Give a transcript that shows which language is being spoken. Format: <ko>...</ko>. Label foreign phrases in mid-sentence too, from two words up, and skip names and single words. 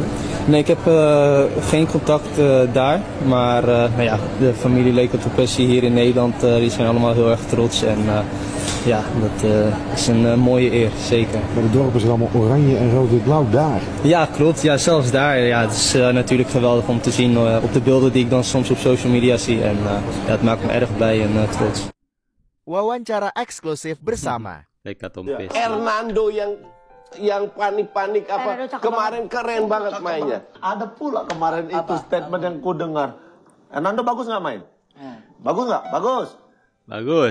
<nl>Nee, ik heb geen contact daar, maar nou ja, de familie Lekatompesi hier in Nederland die zijn allemaal heel erg trots en ja, dat is een mooie eer, zeker. Maar het dorp is er allemaal oranje en rood-wit-blauw daar. Ja, klopt. Ja, zelfs daar. Ja, het is natuurlijk geweldig om te zien op de beelden die ik dan soms op</nl> <en>social media</en> <nl>zie. En ja, het maakt me erg blij en trots.</nl> <id>Wawancara eksklusif bersama Lekatompesi. Hernando yang panik-panik apa kemarin keren banget mainnya. Ada pula kemarin itu statement yang ku dengar. Hernando bagus nggak main? Bagus nggak? Bagus. Bagus.</id>